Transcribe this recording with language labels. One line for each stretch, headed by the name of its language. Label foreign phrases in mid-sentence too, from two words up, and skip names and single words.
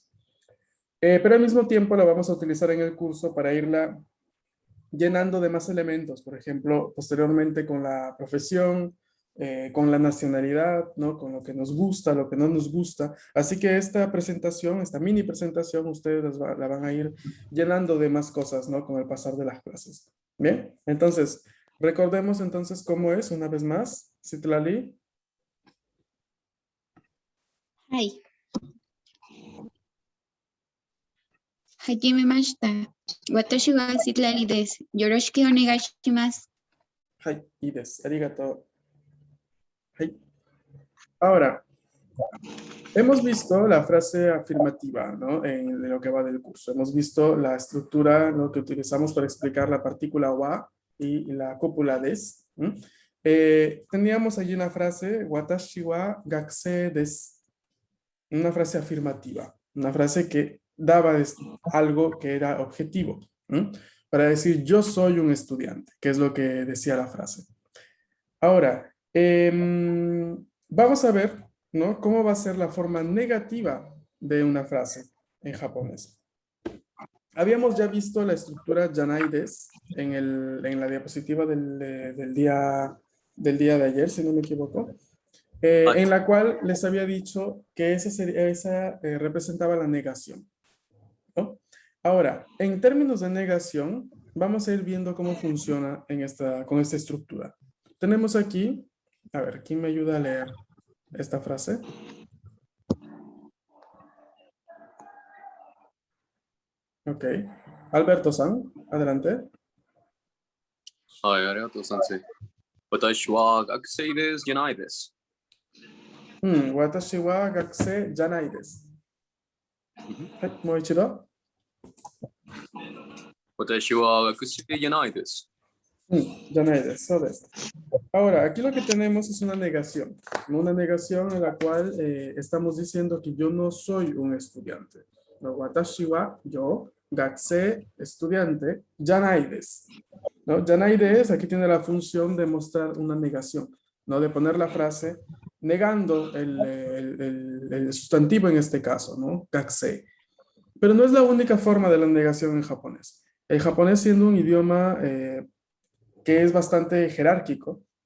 Spanish: Pero al mismo tiempo la vamos a utilizar en el curso para irla llenando de más elementos, por ejemplo, posteriormente con la profesión, con la nacionalidad, ¿no? Con lo que nos gusta, lo que no nos gusta. Así que esta presentación, esta mini presentación, ustedes la van a ir llenando de más cosas, ¿no? Con el pasar de las clases. Bien, entonces, recordemos entonces cómo es, una vez más, Citlali.
Japanese: はい。はじめました。私はシトラリです。よろしくお願いします。はい、いいです。ありがとう。
Spanish: はい。Ahora, hemos visto la frase afirmativa, ¿no? En lo que va del curso. Hemos visto la estructura, ¿no? Que utilizamos para explicar la partícula wa y la cópula des. Teníamos allí una frase,
Japanese: watashi wa gakusei desu.
Spanish: Una frase afirmativa, una frase que daba algo que era objetivo, ¿no? Para decir yo soy un estudiante, que es lo que decía la frase. Ahora, vamos a ver, ¿no? Cómo va a ser la forma negativa de una frase en japonés. Habíamos ya visto la estructura
Japanese: janai desu
Spanish: en la diapositiva del día de ayer, si no me equivoco. En la cual les había dicho que esa representaba la negación, ¿no? Ahora, en términos de negación, vamos a ir viendo cómo funciona con esta estructura. Tenemos aquí, a ver, ¿quién me ayuda a leer esta frase? Ok. Alberto-san, adelante.
Japanese: はい、ありがとう、先生。私は学生ですじゃないです。 Watashi wa gakusei janai desu. はい、もう一度。私は学生じゃないです。 janai desu, そうです。
Spanish: Ahora, aquí lo que tenemos es una negación en la cual estamos diciendo que yo no soy un estudiante. No,
Japanese: watashi wa, yo, gakusei, estudiante, janai desu.
Spanish: ¿No?
Japanese: Janai desu,
Spanish: aquí tiene la función de mostrar una negación, ¿no? De poner la frase negando el sustantivo en este caso, ¿no? Gakusei. Pero no es la única forma de la negación en japonés. El japonés, siendo un idioma que es bastante jerárquico, ¿no?